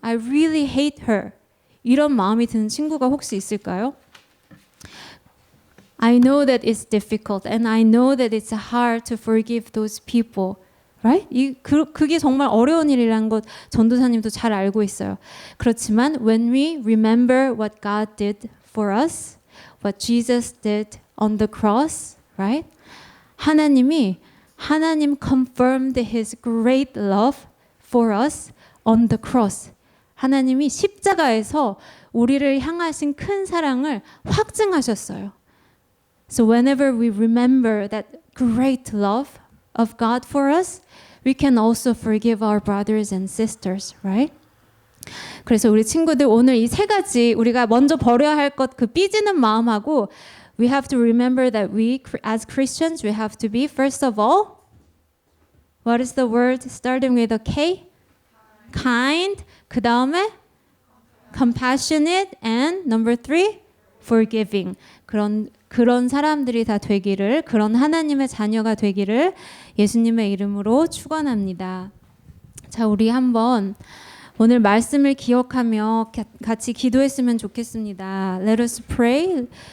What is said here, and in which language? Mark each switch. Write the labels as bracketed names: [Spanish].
[English] I really hate her. [Korean] 이런 마음이 드는 친구가 혹시 있을까요? [English] I know that it's difficult and I know that it's hard to forgive those people. Right? [Korean] 그게 정말 어려운 일이라는 것 전도사님도 잘 알고 있어요. [English] 그렇지만 when we remember what God did for us, what Jesus did on the cross, right? 하나님 confirmed His great love for us on the cross. [Korean] 하나님이 십자가에서 우리를 향하신 큰 사랑을 확증하셨어요. [English] So whenever we remember that great love of God for us, we can also forgive our brothers and sisters, right? 그래서 우리 친구들 오늘 이 세 가지 우리가 먼저 버려야 할 것 그 삐지는 마음하고 we have to remember that we as Christians we have to be first of all what is the word starting with a K? Kind. 그 다음에 compassionate and number 3 forgiving. [Korean] 그런 사람들이 다 되기를, 그런 하나님의 자녀가 되기를 예수님의 이름으로 축원합니다. 자, 우리 한번 오늘 말씀을 기억하며 같이 기도했으면 좋겠습니다. Let us pray.